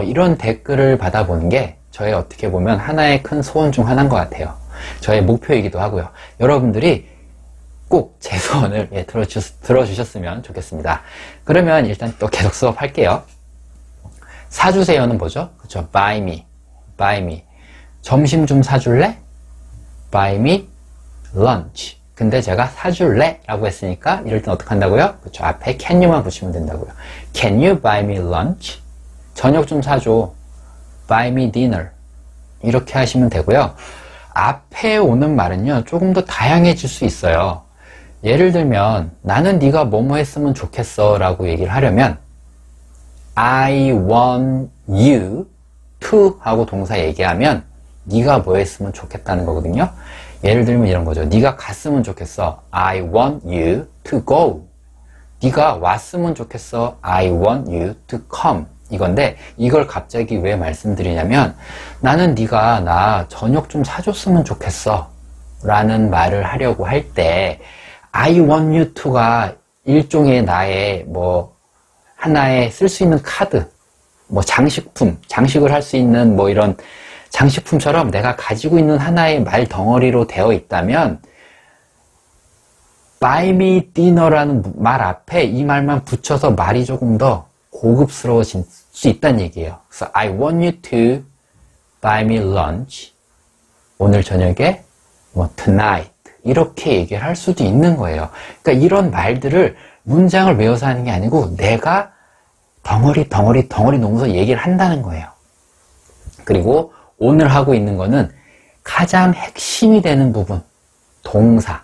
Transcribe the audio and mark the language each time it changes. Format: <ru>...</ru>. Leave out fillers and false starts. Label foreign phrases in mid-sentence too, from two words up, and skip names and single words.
<ko>이런 댓글을 받아보는 게 저의 어떻게 보면 하나의 큰 소원 중 하나인 것 같아요. 저의 목표이기도 하고요. 여러분들이 꼭 제 소원을 들어주셨으면 좋겠습니다. 그러면 일단 또 계속 수업할게요. 사주세요는 뭐죠? 그렇죠.</ko> <en>Buy me. Buy me.</en> <ko>점심 좀 사줄래?</ko> <en>Buy me lunch.</en> <ko>근데 제가 사줄래? 라고 했으니까 이럴 땐 어떻게 한다고요? 그렇죠. 앞에</ko> <en>can you</en> <ko>만 붙이면 된다고요.</ko> <en>Can you buy me lunch?</en> <ko>저녁 좀 사줘.</ko> <en>Buy me dinner.</en> <ko>이렇게 하시면 되고요. 앞에 오는 말은요. 조금 더 다양해질 수 있어요. 예를 들면 나는 네가 뭐뭐 했으면 좋겠어 라고 얘기를 하려면</ko> <en>I want you to</en> <ko>하고 동사 얘기하면 네가 뭐 했으면 좋겠다는 거거든요. 예를 들면 이런 거죠. 네가 갔으면 좋겠어.</ko> <en>I want you to go.</en> <ko>네가 왔으면 좋겠어.</ko> <en>I want you to come.</en> <ko>이건데 이걸 갑자기 왜 말씀드리냐면 나는 네가 나 저녁 좀 사줬으면 좋겠어 라는 말을 하려고 할 때</ko> <en>I want you to</en> <ko>가 일종의 나의 뭐 하나의 쓸 수 있는 카드, 뭐 장식품, 장식을 할 수 있는 뭐 이런 장식품처럼 내가 가지고 있는 하나의 말 덩어리로 되어 있다면</ko> <en>buy me dinner</en> <ko>라는 말 앞에 이 말만 붙여서 말이 조금 더 고급스러워질 수 있다는 얘기예요.</ko> <en>그래서 I want you to buy me lunch.</en> <ko>오늘 저녁에 뭐 tonight 이렇게 얘기를 할 수도 있는 거예요. 그러니까 이런 말들을 문장을 외워서 하는 게 아니고 내가 덩어리 놓으면서 얘기를 한다는 거예요. 그리고 오늘 하고 있는 거는 가장 핵심이 되는 부분, 동사.</ko>